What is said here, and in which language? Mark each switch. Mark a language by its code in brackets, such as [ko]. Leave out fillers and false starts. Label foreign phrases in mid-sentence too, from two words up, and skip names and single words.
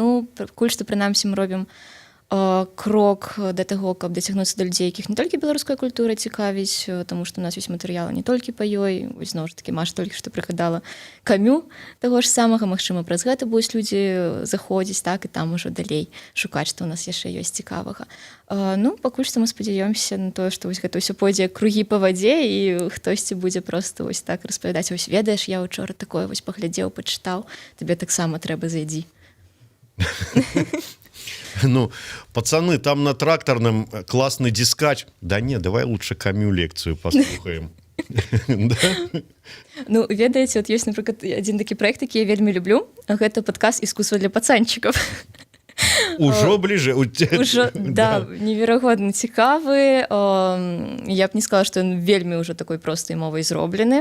[be] Ну, пакуль што, прынамсі, мы робім крок да таго, каб дацягнуцца да людзей, якіх не толькі беларуская культура цікавіць, таму што у нас ёсць матэрыялы не толькі па ёй, вось зноў ж такі Маша толькі што прыгадала Камю таго ж самага, магчыма, праз гэта будуць людзі заходзіць, так, і там ужо далей шукаць, што ў нас яшчэ ёсць цікавага. Ну, пакуль што мы спадзяёмся на тое, што вось гэта ўсё пойдзе кругі па вадзе, і хтосьці будзе проста вось так распавядаць: вось ведаеш, я учора такое вось паглядзеў, пачытаў, табе таксама трэба, зайдзі. Ну, [ru] пацаны, там на тракторном классный дискач. Да не, давай лучше Камю лекцию послухаем. [be] Ну, ведаеце, вот ёсць, напрыклад, адзін такі праект, які я вельмі люблю. Гэта падкаст «Искусство для пацанчыкаў». [ru] Ужо ближе. [be] Ужо, да, неверагодна цікавы. Я б не сказала, што ён вельмі ўжо такой простай мовай зроблены.